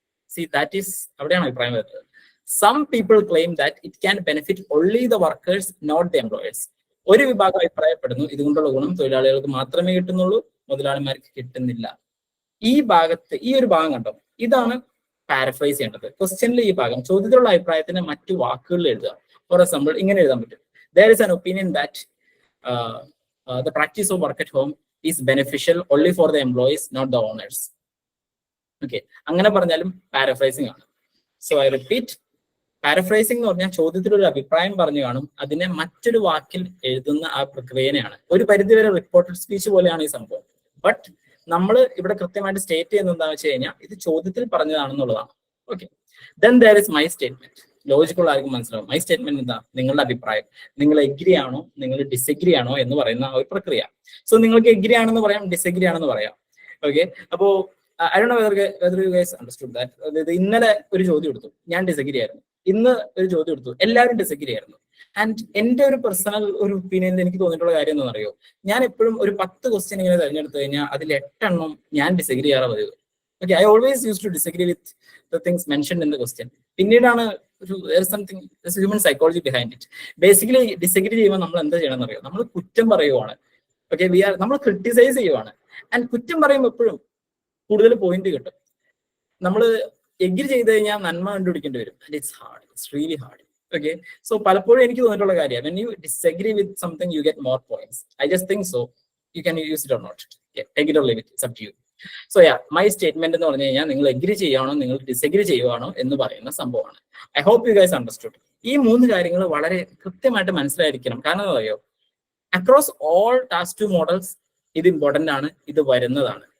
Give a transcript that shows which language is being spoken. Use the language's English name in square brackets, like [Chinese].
[English] see, that is, [Malayalam] അവിടെയാണ് അഭിപ്രായം വരുന്നത്. [English] Some people claim that it can benefit only the workers, not the employers. [Malayalam] ഒരു വിഭാഗം അഭിപ്രായപ്പെടുന്നു ഇതുകൊണ്ടുള്ള ഗുണം തൊഴിലാളികൾക്ക് മാത്രമേ കിട്ടുന്നുള്ളൂ, മുതലാളിമാർക്ക് കിട്ടുന്നില്ല. ഈ ഒരു ഭാഗം കണ്ടോ, ഇതാണ് പാരഫ്രൈസ് ചെയ്യേണ്ടത്. ക്വസ്റ്റ്യനിൽ ഈ ഭാഗം, ചോദ്യത്തിലുള്ള അഭിപ്രായത്തിന് മറ്റു വാക്കുകളിൽ എഴുതുക. [English] for example, [Malayalam] ഇങ്ങനെ എഴുതാൻ പറ്റും: [English] there is an opinion that the practice of work at home is beneficial only for the employees, not the owners. [Malayalam] Okay, അങ്ങനെ പറഞ്ഞാലും പാരഫ്രൈസിംഗ് ആണ്. [English] so I repeat, [Malayalam] പാരഫ്രൈസിംഗ് എന്ന് പറഞ്ഞാൽ ചോദ്യത്തിലൊരു അഭിപ്രായം പറഞ്ഞു കാണും, അതിനെ മറ്റൊരു വാക്കിൽ എഴുതുന്ന ആ പ്രക്രിയനെയാണ്. ഒരു പരിധിവരെ റിപ്പോർട്ടഡ് സ്പീച്ച് പോലെയാണ് ഈ സംഭവം. ബട്ട് നമ്മൾ ഇവിടെ കൃത്യമായിട്ട് സ്റ്റേറ്റ് ചെയ്യുന്നത് എന്താണെന്ന് വെച്ച് കഴിഞ്ഞാൽ ഇത് ചോദ്യത്തിൽ പറഞ്ഞതാണെന്നുള്ളതാണ്. Okay, [English] Then there is my statement. [Malayalam] ലോജിക്കുള്ള ആർക്കും മനസ്സിലാവും. മൈ സ്റ്റേറ്റ്മെന്റ് എന്താ? നിങ്ങളുടെ അഭിപ്രായം. നിങ്ങൾ എഗ്രി ആണോ, നിങ്ങൾ ഡിസഗ്രി ആണോ എന്ന് പറയുന്ന ആ ഒരു പ്രക്രിയ. സോ നിങ്ങൾക്ക് എഗ്രി ആണെന്ന് പറയാം, ഡിസഗ്രി ആണെന്ന് പറയാം. [English] Okay, അപ്പോ I don't know whether you guys understood that. [Malayalam] അതായത് ഇന്നലെ ഒരു ചോദ്യം എടുത്തു, ഞാൻ ഡിസഗ്രി ആയിരുന്നു. ഇന്ന് ഒരു ചോദ്യം എടുത്തു, എല്ലാവരും ഡിസഗ്രി ആയിരുന്നു. ആൻഡ് എന്റെ ഒരു പേഴ്സണൽ ഒരു ഒപ്പീനിയനിൽ എനിക്ക് തോന്നിയിട്ടുള്ള കാര്യം എന്താണെന്ന് അറിയോ, ഞാൻ എപ്പോഴും ഒരു 10 ക്വസ്റ്റ്യൻ ഇങ്ങനെ തിരഞ്ഞെടുത്തു കഴിഞ്ഞാൽ അതിൽ 8 എണ്ണം ഞാൻ ഡിസഗ്രി ചെയ്യാറ് പതിവ്. [English] Okay, I always use to disagree with the things mentioned in the question. പിന്നീടാണ് something human psychology behind it. [Malayalam] Basically disagree ചെയ്യുമ്പോൾ നമ്മൾ എന്താ ചെയ്യണമെന്ന് അറിയോ, നമ്മൾ കുറ്റം പറയുവാണ്. ഓക്കെ, നമ്മൾ ക്രിട്ടിസൈസ് ചെയ്യുവാണ്. ആൻഡ് കുറ്റം പറയുമ്പോൾ എപ്പോഴും കൂടുതൽ പോയിന്റ് കിട്ടും. നമ്മൾ എഗ്രി ചെയ്ത് കഴിഞ്ഞാൽ നന്മ കണ്ടുപിടിക്കേണ്ടി വരും. [English] And it's hard, it's really hard. Okay, so [Malayalam] പലപ്പോഴും എനിക്ക് തോന്നിയിട്ടുള്ള കാര്യം, [English] when you disagree with something you get more points. I just think so. You can use it or not. Okay, take it or leave it. It's up to you. So yeah, my statement [Malayalam] എന്ന് പറഞ്ഞു കഴിഞ്ഞാൽ നിങ്ങൾ agree ചെയ്യുകയാണോ നിങ്ങൾ disagree ചെയ്യുകയാണോ എന്ന് പറയുന്ന സംഭവമാണ്. [English] I hope you guys understood. [Malayalam] ഈ 3 കാര്യങ്ങൾ വളരെ കൃത്യമായിട്ട് മനസ്സിലായിരിക്കണം. കാരണം എന്താ പറയുക, [English] across all task 2 models [Malayalam] ഇത് ഇമ്പോർട്ടന്റ് ആണ്, ഇത് വരുന്നതാണ്.